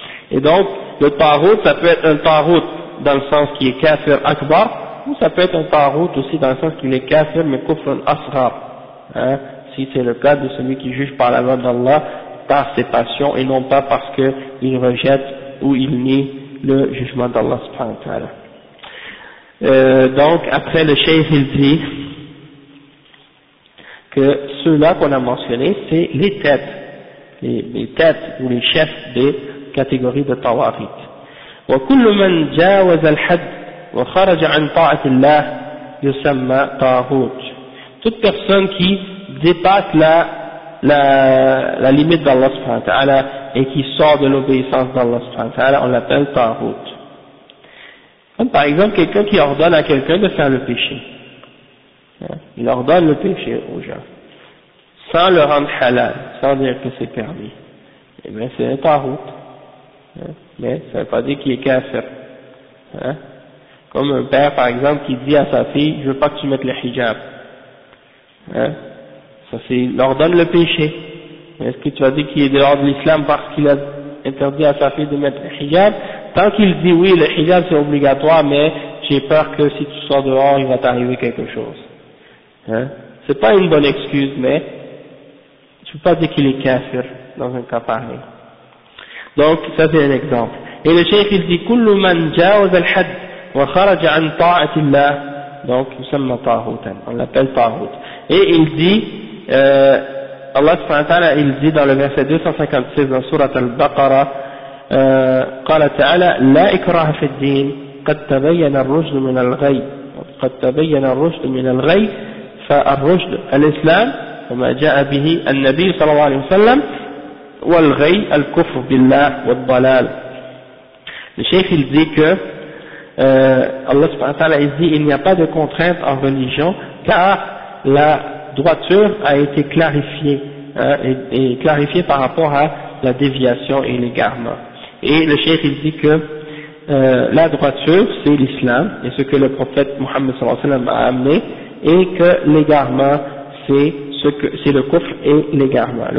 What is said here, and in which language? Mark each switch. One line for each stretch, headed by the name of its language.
French: Et donc le tawarut, ça peut être un tawarut dans le sens qui est kafir akbar, ou ça peut être un tawarut aussi dans le sens qu'il est kafir mais kufr asrar, hein, si c'est le cas de celui qui juge par la loi d'Allah, par ses passions et non pas parce qu'il rejette ou il nie le jugement d'Allah subhanahu wa ta'ala. Donc après le cheikh il dit que ceux-là qu'on a mentionnés, c'est les têtes, les têtes ou les chefs des catégories de tawarit.
Arabic: وَكُلُّ مَنْ جَاوَزَ الْحَدِّ وخرج عن طاعة الله يسمى طاغوت.
French: Toute personne qui dépasse la limite d'Allah subhanahu wa ta'ala et qui sort de l'obéissance d'Allah subhanahu wa ta'ala, on l'appelle طاغوت. Comme par exemple quelqu'un qui ordonne à quelqu'un de faire le péché. Il ordonne le péché aux gens. Sans le rendre halal, sans dire que c'est permis. Eh bien, c'est un طاغوت. Mais ça ne veut pas dire qu'il est kafir. Comme un père, par exemple, qui dit à sa fille, je veux pas que tu mettes le hijab. Hein? Ça, c'est, il ordonne le péché. Est-ce que tu as dit qu'il est dehors de l'islam parce qu'il a interdit à sa fille de mettre le hijab? Tant qu'il dit oui, le hijab c'est obligatoire, mais j'ai peur que si tu sors dehors, il va t'arriver quelque chose. Hein? C'est pas une bonne excuse, mais tu peux pas dire qu'il est kafir dans un cas pareil. Donc, ça c'est un exemple. Et le cheikh, il dit,
Arabic: kullu man jawaz al-had. وخرج عن طاعة الله donc يسمى طاغوتا
French: on l'appelle
Arabic: طاغوت.
French: Et il dit Allah subhanahu wa ta'ala il dit dans le verset 256 dans sourate al-Baqara
Arabic: قال تعالى لا إكراه في الدين قد تبين الرشد من الغي.
French: Donc
Arabic: قد تبين الرشد من الغي فالرشد الإسلام وما جاء به النبي صلى الله عليه وسلم والغي الكفر بالله والضلال.
French: الشيخ dit que Allah subhanahu wa ta'ala dit il n'y a pas de contrainte en religion car la droiture a été clarifiée et clarifiée par rapport à la déviation et l'égarement. Et le cheikh il dit que la droiture c'est l'islam et ce que le prophète Mohammed sallallahu alayhi wa sallam a amené, et que l'égarement c'est ce que c'est le kufr et l'égarement.